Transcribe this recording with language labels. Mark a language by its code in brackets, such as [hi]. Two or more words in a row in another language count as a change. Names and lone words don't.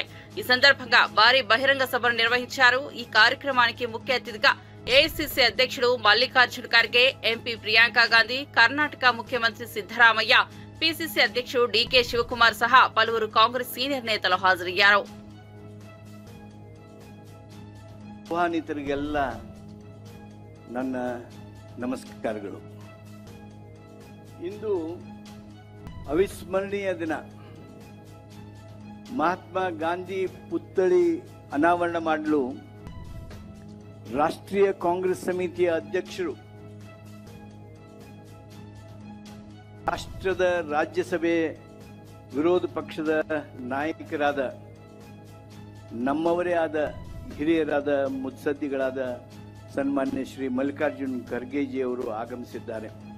[te] ఈ సందర్భంగా భారీ బహిరంగ సభను నిర్వహించారు. ఈ కార్యక్రమానికి ముఖ్య అతిథిగా ఏఐసీసీ అధ్యక్షుడు మల్లికార్జున్ ఖర్గే, ఎంపీ ప్రియాంక గాంధీ, కర్ణాటక ముఖ్యమంత్రి సిద్దరామయ్య, పిసిసి అధ్యక్షుడు డీకే శివకుమార్ సహా పలువురు కాంగ్రెస్ సీనియర్ నేతలు హాజరయ్యారు. [kn] ಆಹ್ವಾನಿತರಿಗೆಲ್ಲ ನನ್ನ ನಮಸ್ಕಾರಗಳು. ಇಂದು ಅವಿಸ್ಮರಣೀಯ ದಿನ. ಮಹಾತ್ಮ ಗಾಂಧಿ ಪುತ್ಥಳಿ ಅನಾವರಣ ಮಾಡಲು ರಾಷ್ಟ್ರೀಯ ಕಾಂಗ್ರೆಸ್ ಸಮಿತಿಯ ಅಧ್ಯಕ್ಷರು, ರಾಷ್ಟ್ರದ ರಾಜ್ಯಸಭೆ ವಿರೋಧ ಪಕ್ಷದ ನಾಯಕರಾದ ನಮ್ಮವರೇ ಆದ ಹಿರಿಯರಾದ ಮುತ್ಸದ್ದಿಗಳಾದ ಸನ್ಮಾನ್ಯ ಶ್ರೀ ಮಲ್ಲಿಕಾರ್ಜುನ್ ಖರ್ಗೆಜಿ ಅವರು ಆಗಮಿಸಿದ್ದಾರೆ.